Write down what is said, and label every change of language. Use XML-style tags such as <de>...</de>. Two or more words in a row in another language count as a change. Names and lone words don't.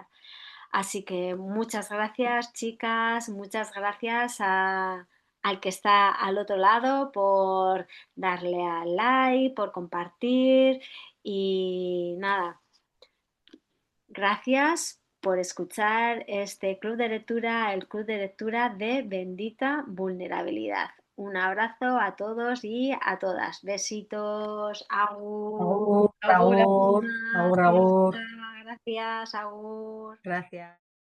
<es>Así que muchas gracias, chicas, muchas gracias al que está al otro lado por darle al like, por compartir y nada, gracias por escuchar este club de lectura, el club de lectura de Bendita Vulnerabilidad. Un abrazo a todos y a todas. Besitos, agur, Agur, Agur, agur, Ana,</es> <eu>agur, agur.</eu> <es>Ceuta, gracias, agur. Gracias.</es>